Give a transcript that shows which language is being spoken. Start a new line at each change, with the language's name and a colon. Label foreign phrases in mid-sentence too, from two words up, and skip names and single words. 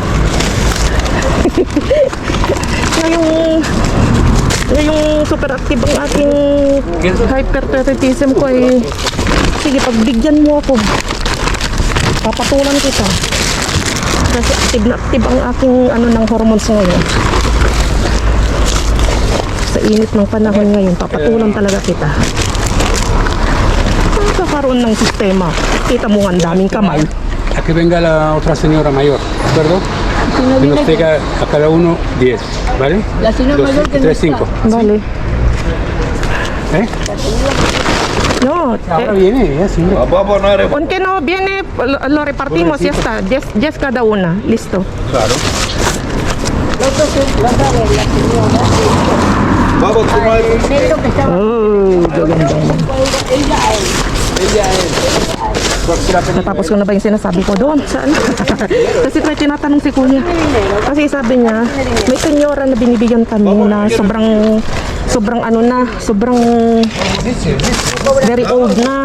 Filipino: ngayong
English: super active
Filipino: ang aking hyperpatriotism ko ay, sige, pagbigyan mo ako, papatulan kita. Kasi active na active ang aking ano ng hormones ngayon. Sa init ng panahon ngayon, papatulan talaga kita. Kakaroon ng sistema. Kita mo nga ang daming kamay.
Spanish: A que venga la otra señora mayor, ¿de acuerdo? Que nos traiga a cada uno 10, ¿vale? La señora mayor que no 3, 5. Vale. ¿Eh? No, Ahora viene, ya sí. Baba no eres. aunque no viene, lo repartimos, ya está. 10 cada una. Listo. Claro. La otra la señora. Baba, tú no eres. El negro que estaba.
Filipino: Oh, gaganda. Natapos ko na ba yung sinasabi ko doon? Saan? Kasi may tinatanong si Kuya. Kasi sabi niya, may senyora na binibigyan kami na sobrang ano na, sobrang
English: very old
Filipino: na.